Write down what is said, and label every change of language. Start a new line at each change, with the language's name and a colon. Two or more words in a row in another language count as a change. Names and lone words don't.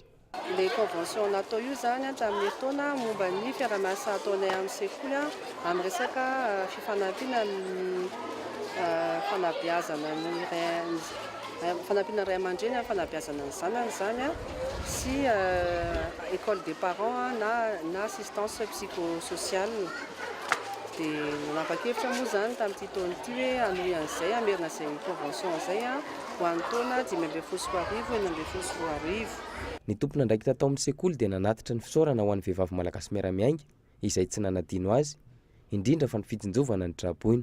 Malagasy: Ilay convention natao io zany hatramin'ny taona momba ny fiara-miasa ataonay amin'ny sekoly amin'ny resaka fifanampiana amin'ny fanabeazana ny fanampiana ray aman-dreny amin'ny fanabeazana ny zanany zany sy
French: école des parents
Malagasy: na
French: assistance psychosociale.
Malagasy: Dia nanapa-kevitra moa zany tamin'ity taona ity hoe hanohy an'izay hamerina izay convention izay ho an'ny taona 2024-2025. Ny tompona ndraikitra tao amin'ny sekoly dia nanatitra ny fisaorana ho an'ny vehivavy malagasy miara-miainga izay tsy nanadino azy, indrindra fa ny fitsinjovana ny traboina.